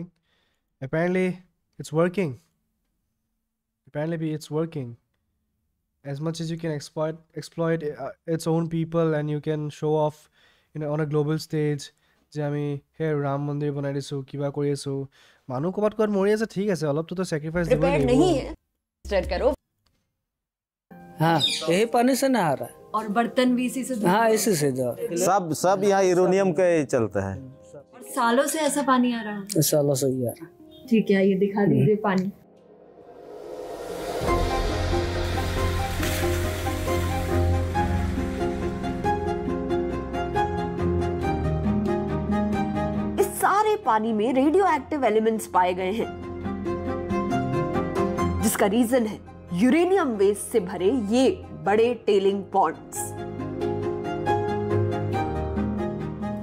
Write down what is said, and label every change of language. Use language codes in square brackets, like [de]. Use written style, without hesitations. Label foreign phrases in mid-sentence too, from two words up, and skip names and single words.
[en] Apparently, it's working. It's working. As much as you can exploit its own people, and you can show off, on a global stage. [as] যে আমি হে ৰাম মন্দিৰ বনাই দিছো, কিবা কৰি আছো, মানুহ ক'বাত ক'বাত মৰি আছে, ঠিক আছে, অলপতো স্যাক্ৰিফাইস দিব লাগিব। [hi] नहीं है स्टार्ट करो। हाँ, यही पानी से नहा रहा है। और बर्तन भी इसी से हाँ, इसी से जो सब यहाँ यूरेनियम का चलता है। और सालों से ऐसा पानी आ रहा है। सालों से ही आ रहा है। ठीक है, ये दिखा दीजिए पानी। इस सारे पानी में [en] radioactive elements [hi] पाए गए हैं, जिसका रीजन है [en] uranium waste [hi] से भरे ये बड़े [en] tailing ponds.